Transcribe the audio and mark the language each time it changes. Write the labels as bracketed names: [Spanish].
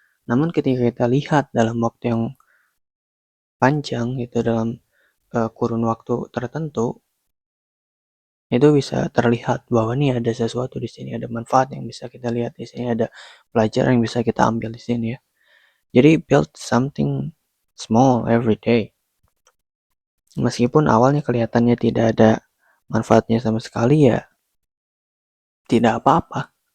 [Indonesian] Namun ketika kita lihat dalam waktu yang panjang itu, dalam kurun waktu tertentu, itu bisa terlihat bahwa nih ada sesuatu di sini, ada manfaat yang bisa kita lihat di sini, ada pelajaran yang bisa kita ambil di sini ya. Jadi [English] build something small every day. [Indonesian] Meskipun awalnya kelihatannya tidak ada manfaatnya sama sekali, ya tidak apa-apa.